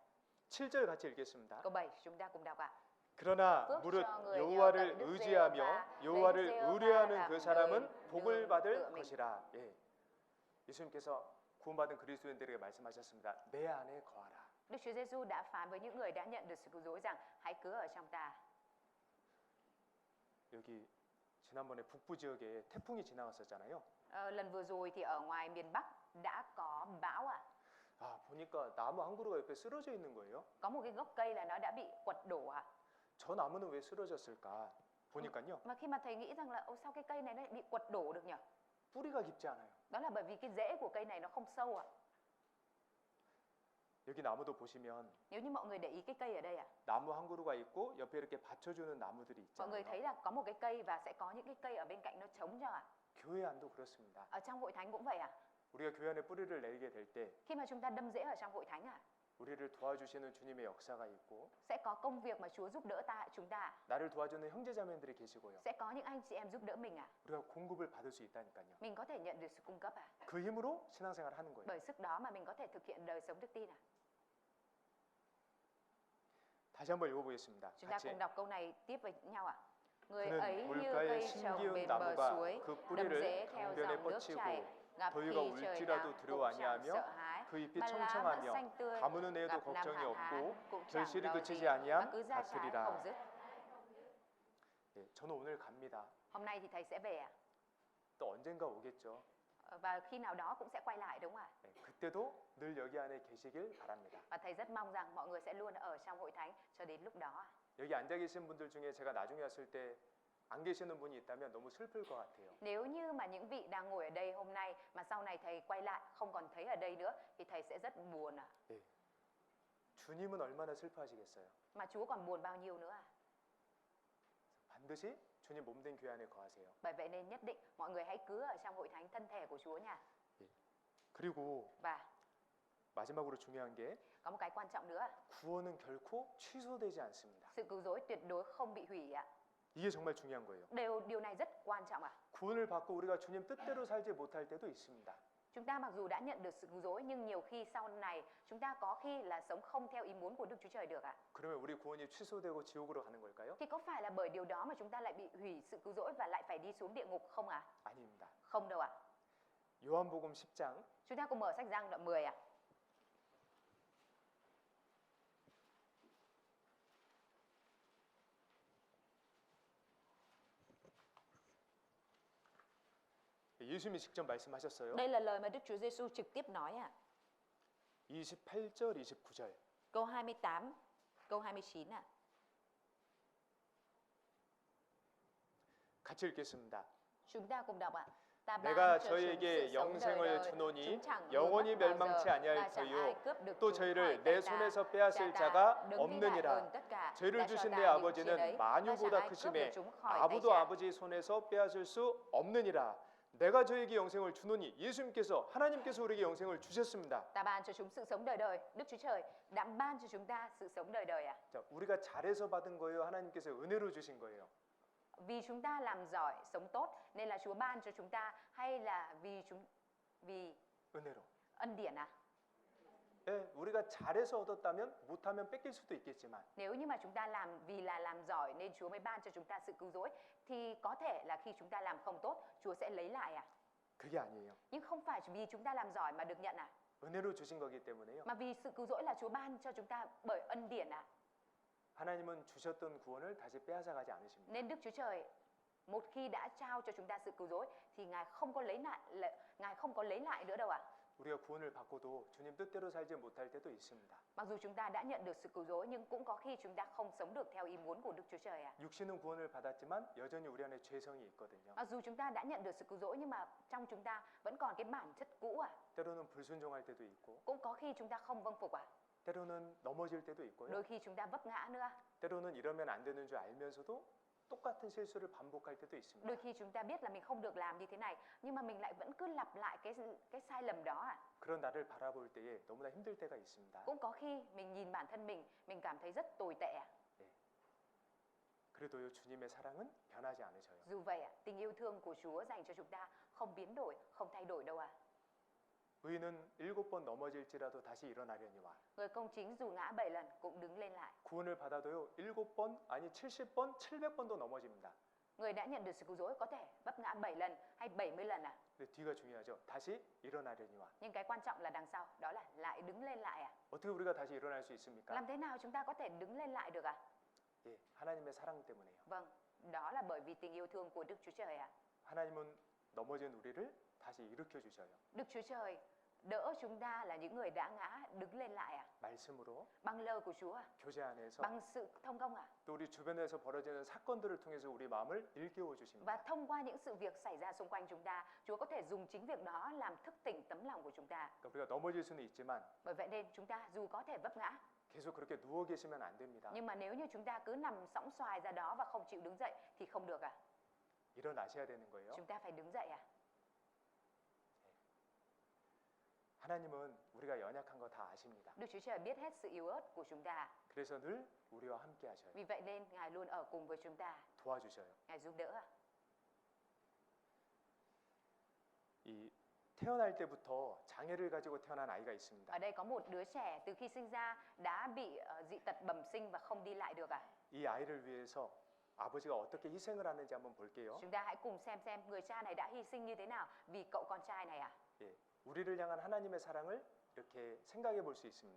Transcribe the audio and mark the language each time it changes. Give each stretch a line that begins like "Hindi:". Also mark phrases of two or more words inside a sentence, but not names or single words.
Korean: 7절 같이 읽겠습니다.
Vietnamese: Câu 7 chúng ta cùng đọc ạ.
Korean: 그러나
Vietnamese: phước
Korean: 무릇
Vietnamese: cho người nhờ
Korean: 여호와를
Vietnamese: cậy Đức
Korean: 의지하며
Vietnamese: Giê-hô-va,
Korean: 여호와를
Vietnamese: lấy Đức Giê-hô-va
Korean: 의뢰하는
Vietnamese: làm
Korean: 그
Vietnamese: người
Korean: 사람은 복을
Vietnamese: nương
Korean: 받을
Vietnamese: tựa mình.
Korean: 것이라. 예. 예수님께서 구원받은 그리스도인들에게 말씀하셨습니다. 내 안에 거하라.
Vietnamese: Đức Chúa Giêsu đã phán với những người đã nhận được sự cứu rỗi rằng hãy cứ ở trong ta.
Korean: 여기 지난번에 북부 지역에 태풍이 지나갔었잖아요.
Vietnamese: Lần vừa rồi thì ở ngoài miền Bắc đã có bão à?
Korean: 아, 보니까 나무 한 그루가 옆에 쓰러져 있는 거예요.
Vietnamese: Có một cái gốc cây là nó đã bị quật đổ à?
Korean: 저 나무는 왜 쓰러졌을까? 보니까요.
Vietnamese: Mà khi mà thầy nghĩ rằng là sao cái cây này nó lại bị quật đổ được nhỉ?
Korean: 뿌리가 깊지 않아요.
Vietnamese: Đó là bởi vì cái rễ của cây này nó không sâu à?
Korean: 여기 나무도 보시면
Vietnamese: Nếu như mọi người để ý cái cây ở đây à?
Korean: 나무 한 그루가 있고 옆에 이렇게 받쳐주는 나무들이
Vietnamese: Mọi người
Korean: 있잖아요.
Vietnamese: thấy là có một cái cây và sẽ có những cái cây ở bên cạnh nó chống cho à?
Korean: 교회 안도 그렇습니다.
Vietnamese: Ở trong hội thánh cũng vậy à?
Korean: 우리가 교회 안에 뿌리를 내리게 될 때
Vietnamese: Khi mà chúng ta đâm rễ ở trong hội thánh à?
Korean: 우리를 도와주시는 주님의 역사가 있고
Vietnamese: Sẽ có công việc mà Chúa giúp đỡ chúng ta.
Korean: 나를 도와주는 형제자매들이 계시고요.
Vietnamese: Sẽ có những anh chị em giúp đỡ mình à?
Korean: 우리가 공급을 받을 수 있다니까요.
Vietnamese: Mình có thể nhận được sự cung cấp à?
Korean: 그 힘으로 신앙생활을 하는 거예요.
Vietnamese: Bởi sức đó mà mình có thể thực hiện đời sống đức tin à?
Korean: 다시 한번 읽어보겠습니다.
Vietnamese: Chúng ta
Korean: 같이.
Vietnamese: cùng đọc câu này tiếp với nhau ạ. Người
Korean: 그는
Vietnamese: ấy như
Korean: 물가에
Vietnamese: cây trồng
Korean: 심기운
Vietnamese: bên bờ
Korean: 나무가
Vietnamese: suối,
Korean: 그
Vietnamese: đâm
Korean: 뿌리를
Vietnamese: rễ theo
Korean: 강변에
Vietnamese: dòng nước chảy,
Korean: 뻗치고
Vietnamese: gặp
Korean: 더위가
Vietnamese: khi trời
Korean: 울지라도
Vietnamese: nắng
Korean: 두려워
Vietnamese: cũng chẳng
Korean: 아니하며
Vietnamese: sợ hãi,
Korean: 그 잎이
Vietnamese: mà lá vẫn
Korean: 청청하며
Vietnamese: xanh tươi,
Korean: 가무는 해에도
Vietnamese: gặp năm
Korean: 걱정이
Vietnamese: hạn hán
Korean: 없고
Vietnamese: cũng chẳng
Korean: 결실이
Vietnamese: lo
Korean: 그치지
Vietnamese: gì, mà
Korean: 아니함
Vietnamese: cứ ra trái
Korean: 같으리라.
Vietnamese: không dứt.
Korean: 예, 저는 오늘 갑니다.
Vietnamese: Hôm nay thì thầy sẽ về ạ.
Korean: 또 언젠가 오겠죠.
Vietnamese: Và khi nào đó cũng sẽ quay lại đúng không ạ?
Korean: 예, 그때도 늘 여기 안에 계시길 바랍니다.
Vietnamese: Và thầy rất mong rằng mọi người sẽ luôn ở trong hội thánh cho đến lúc đó.
Korean: 여기 앉아 계신 분들 중에 제가 나중에 왔을 때 안 계시는 분이 있다면 너무 슬플 것 같아요.
Vietnamese: Nếu như mà những vị đang ngồi ở đây hôm nay mà sau này thầy quay lại không còn thấy ở đây nữa thì thầy sẽ rất buồn ạ.
Korean: 예. 주님은 얼마나 슬퍼하시겠어요.
Vietnamese: Mà Chúa còn buồn bao nhiêu nữa à?
Korean: 반드시 주님 몸된 교회 안에 거하세요.
Vietnamese: Bởi vậy nên nhất định mọi người hãy cứ ở trong hội thánh thân thể của Chúa nha.
Korean: 그리고
Vietnamese: Và
Korean: 마지막으로 중요한 게
Vietnamese: có một cái quan trọng nữa,
Korean: 구원은 결코 취소되지 않습니다.
Vietnamese: sự cứu rỗi tuyệt đối không bị hủy ạ.
Korean: 이게 정말 중요한 거예요.
Vietnamese: Điều này rất quan trọng ạ.
Korean: 구원을 받고 우리가 주님 뜻대로 살지 못할 때도 있습니다.
Vietnamese: Chúng ta mặc dù đã nhận được sự cứu rỗi nhưng nhiều khi sau này chúng ta có khi là sống không theo ý muốn của Đức Chúa Trời được ạ.
Korean: 그러면 우리 구원이 취소되고 지옥으로 가는 걸까요?
Vietnamese: Thì có phải là bởi điều đó mà chúng ta lại bị hủy sự cứu rỗi và lại phải đi xuống địa ngục không ạ?
Korean: 아닙니다.
Vietnamese: Không đâu ạ.
Korean: 요한복음 10장
Vietnamese: Chúng ta cùng mở sách Giăng đoạn 10 ạ.
Korean: 예수님이 직접 말씀하셨어요.
Vietnamese: Đây là lời mà Đức Chúa Giêsu trực tiếp nói ạ.
Korean: 28절, 29절.
Vietnamese: Câu 28, câu 29 ạ.
Korean: 같이 읽겠습니다.
Vietnamese: Chúng ta cùng đọc ạ. Ta
Korean: 내가
Vietnamese: ban cho chúng
Korean: 저에게
Vietnamese: sự sống đời
Korean: 영생을
Vietnamese: đời,
Korean: 주노니
Vietnamese: chúng chẳng hư
Korean: 영원히
Vietnamese: mất bao
Korean: 멸망치
Vietnamese: giờ,
Korean: 아니할
Vietnamese: và chẳng ai
Korean: 터이요
Vietnamese: cướp được
Korean: 또
Vietnamese: chúng
Korean: 저희를
Vietnamese: khỏi
Korean: 내
Vietnamese: tay ta.
Korean: 손에서 빼앗을
Vietnamese: Cha ta
Korean: 자가
Vietnamese: đứng vĩ đại hơn
Korean: 없느니라.
Vietnamese: tất cả,
Korean: 저희를
Vietnamese: đã cho
Korean: 주신
Vietnamese: ta
Korean: 내
Vietnamese: những
Korean: 아버지는
Vietnamese: chia đấy, và chẳng
Korean: 만유보다
Vietnamese: ai cướp được
Korean: 크심에
Vietnamese: chúng khỏi tay
Korean: 아무도
Vietnamese: cha.
Korean: 아버지의 손에서 빼앗을 수 없느니라. 내가 저에게 영생을 주노니 예수님께서 하나님께서 우리에게 영생을 주셨습니다.
Vietnamese: Ta ban cho chúng sự sống đời đời. Đức Chúa Trời đã ban cho chúng ta sự sống đời đời ạ.
Korean: 자, 우리가 잘해서 받은 거예요? 하나님께서 은혜로 주신 거예요?
Vietnamese: Vì chúng ta làm giỏi, sống tốt nên là Chúa ban cho chúng ta, hay là vì
Korean: 은혜로.
Vietnamese: ân điển à?
Korean: 예, 우리가 잘해서 얻었다면 못하면 뺏길 수도 있겠지만
Vietnamese: Nếu như mà chúng ta làm giỏi nên Chúa mới ban cho chúng ta sự cứu rỗi thì có thể là khi chúng ta làm không tốt, Chúa sẽ lấy lại à?
Korean: 그게 아니에요.
Vietnamese: Nhưng không phải vì chúng ta làm giỏi mà được nhận à?
Korean: 은혜로 주신 거기 때문에요.
Vietnamese: Mà vì sự cứu rỗi là Chúa ban cho chúng ta bởi ân điển à?
Korean: 하나님은 주셨던 구원을 다시 빼앗아 가지 않으십니다.
Vietnamese: Nên Đức Chúa Trời một khi đã trao cho chúng ta sự cứu rỗi thì Ngài không có lấy lại nữa đâu ạ.
Korean: 우리가 구원을 받고도 주님 뜻대로 살지 못할 때도 있습니다.
Vietnamese: Mặc dù chúng ta đã nhận được sự cứu rỗi nhưng cũng có khi chúng ta không sống được theo ý muốn của Đức Chúa Trời ạ.
Korean: 육신은 구원을 받았지만 여전히 우리 안에 죄성이 있거든요.
Vietnamese: Mặc dù chúng ta đã nhận được sự cứu rỗi nhưng mà trong chúng ta vẫn còn cái bản chất cũ ạ.
Korean: 때로는 불순종할 때도 있고,
Vietnamese: Cũng có khi chúng ta không vâng phục ạ.
Korean: 때로는 넘어질 때도 있고요.
Vietnamese: Đôi khi chúng ta vấp ngã nữa.
Korean: 때로는 이러면 안 되는 줄 알면서도 똑같은 실수를 반복할 때도 있습니다.
Vietnamese: Đôi khi chúng ta biết là mình không được làm như thế này nhưng mà mình lại vẫn cứ lặp lại cái sai lầm đó ạ.
Korean: 그런 나를 바라볼 때에 너무나 힘들 때가 있습니다.
Vietnamese: Cũng có khi mình nhìn bản thân mình cảm thấy rất tồi tệ ạ.
Korean: 그래도요, 주님의 사랑은 변하지 않으셔요.
Vietnamese: Dù vậy ạ, tình yêu thương của Chúa dành cho chúng ta không biến đổi, không thay đổi đâu ạ.
Korean: 의인은 7번 넘어질지라도 다시 일어나려니와.
Vietnamese: Người công chính dù ngã 7 lần cũng đứng lên lại.
Korean: 구원을 받아도요, 7번 아니 70번, 700번도 넘어집니다.
Vietnamese: Người đã nhận được sự cứu rỗi có thể vấp ngã 7 lần hay 70 lần ạ.
Korean: 근데 뒤가 중요하죠. 다시 일어나려니와.
Vietnamese: Nhưng cái quan trọng là đằng sau, đó là lại đứng lên lại ạ.
Korean: 어떻게 우리가 다시 일어날 수 있습니까?
Vietnamese: Làm thế nào chúng ta có thể đứng lên lại được ạ?
Korean: 예, 하나님의 사랑 때문에요.
Vietnamese: Vâng, đó là bởi vì tình yêu thương của Đức Chúa Trời ạ.
Korean: 하나님은 넘어진 우리를 다시 일으켜 주셔요.
Vietnamese: Đức Chúa Trời đỡ chúng ta là những người đã ngã đứng lên lại ạ.
Korean: 말씀으로,
Vietnamese: Bằng lời của Chúa ạ.
Korean: 교제 안에서,
Vietnamese: Bằng sự thông công ạ.
Korean: 또 우리 주변에서 벌어지는 사건들을 통해서 우리 마음을 일깨워
Vietnamese: Và
Korean: 주십니다.
Vietnamese: thông qua những sự việc xảy ra xung quanh chúng ta, Chúa có thể dùng chính việc đó làm thức tỉnh tấm lòng của chúng ta.
Korean: 그러니까 우리가 넘어질 수는 있지만
Vietnamese: Bởi vậy nên chúng ta dù có thể vấp ngã,
Korean: 계속 그렇게 누워 계시면 안 됩니다.
Vietnamese: nhưng mà nếu như chúng ta cứ nằm sõng xoài ra đó và không chịu đứng dậy thì không được ạ.
Korean: 일어나셔야 되는 거예요.
Vietnamese: Chúng ta phải đứng dậy ạ.
Korean: 하나님은 우리가 연약한 거 다 아십니다.
Vietnamese: Đức Chúa Trời biết hết sự yếu ớt của chúng ta.
Korean: 그래서 늘 우리와 함께 하셔요.
Vietnamese: Vì vậy nên Ngài luôn ở cùng với chúng ta.
Korean: 도와주셔요.
Vietnamese: Ngài giúp đỡ ạ.
Korean: 이 태어날 때부터 장애를 가지고 태어난 아이가 있습니다.
Vietnamese: Ở đây có một đứa trẻ từ khi sinh ra đã bị dị tật bẩm sinh và không đi lại được ạ.
Korean: 이 아이를 위해서 아버지가 어떻게 희생을 하는지 한번 볼게요.
Vietnamese: Chúng ta hãy cùng xem người cha này đã hy sinh như thế nào vì cậu con trai này ạ.
Korean: 예, 우리를 향한 하나님의 사랑을 이렇게 생각해 볼 수 있습니다.